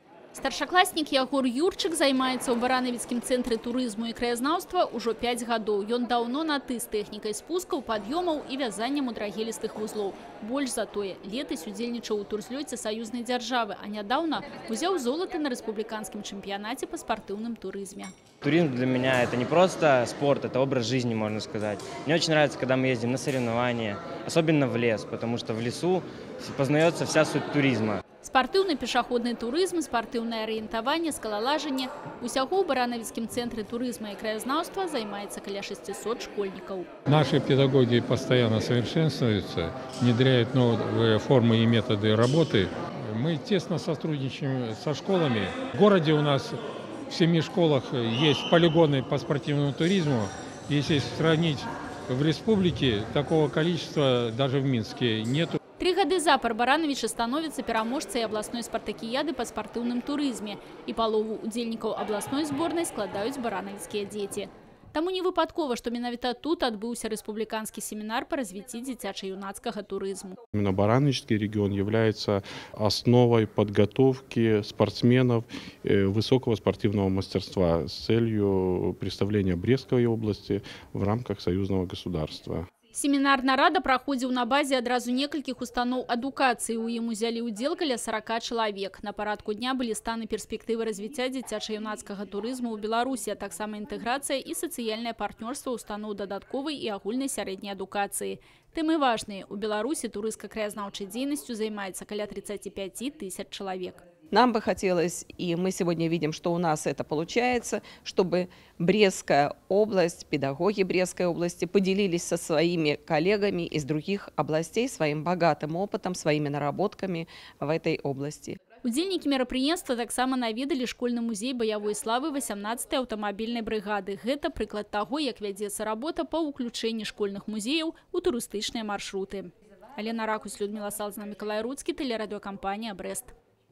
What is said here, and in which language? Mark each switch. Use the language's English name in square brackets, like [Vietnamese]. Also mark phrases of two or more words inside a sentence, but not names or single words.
[Belarusian] Старшакласнік Ягор Юрчык займаецца ў баранавіцкім цэнтры турызму і краязнаўства ўжо 5 гадоў. Ён даўно на ты з тэхнікай спускаў, пад'ёмаў і вязаннем мудрагелістых вузлоў. Больш за тое, летась удзельнічаў у турзлёце саюзнай дзяржавы, а нядаўна узяў золата на рэспубліканскім чэмпіянаце па спартыўным турызме. [Russian] Туризм для меня это не просто спорт, это образ жизни, можно сказать. Мне очень нравится, когда мы ездим на соревнования, особенно в лес, потому что в лесу познается вся суть туризма. [Belarusian] Спартыўны пешаходны турызм, спартыўнае арыентаванне, скалалажанне. Усяго ў баранавіцкім цэнтры турызма і краязнаўства займаецца каля 600 школьников. [Russian] Наши педагоги постоянно совершенствуются, внедряют новые формы и методы работы. Мы тесно сотрудничаем со школами. В городе у нас в 7 школах есть полигоны по спортивному туризму. Если сравнить в республике, такого количества даже в Минске нету. [Belarusian] 3 гады запар Барановичы становятся пераможцай областной спартакіяды по спартыўным турызме. І палову удзельнікаў областной зборнай складаюць баранавіцкія дзеці. Таму не выпадкова, што менавіта тут адбыўся рэспубліканскі семінар по развіцці дзіцяча-юнацкага турызму. [Russian] Именно Барановичский регион является основой подготовки спортсменов высокого спортивного мастерства с целью представления Брестской области в рамках союзного государства. [Belarusian] Семінарная рада праходзіў на базе адразу некалькіх устаноў адукацыі. У ім узялі ўдзел каля 40 чалавек. На парадку дня былі станы перспектывы развіцця дзіцяча-юнацкага турызму ў Беларусі, а таксама інтэграцыя і сацыяльнае партнёрства устаноў дадатковай і агульнай сярэдняй адукацыі. Тэмы важныя. У Беларусі турыстка-краязнаўчай дзейнасцю займаецца каля 35 тысяч чалавек. [Russian] Нам бы хотелось, и мы сегодня видим, что у нас это получается, чтобы Брестская область, педагоги Брестской области поделились со своими коллегами из других областей своим богатым опытом, своими наработками в этой области. [Belarusian] Удзельнікі мерапрыемства таксама наведалі школьны музей баявой славы 18-й аўтамабільнай брыгады. Гэта прыклад таго, як вядзецца работа па ўключэнні школьных музеяў у турыстычныя маршруты. [Russian] Алена Ракусь, Людмила Салзна, Миколай Руцкий, телерадиокомпания «Брест».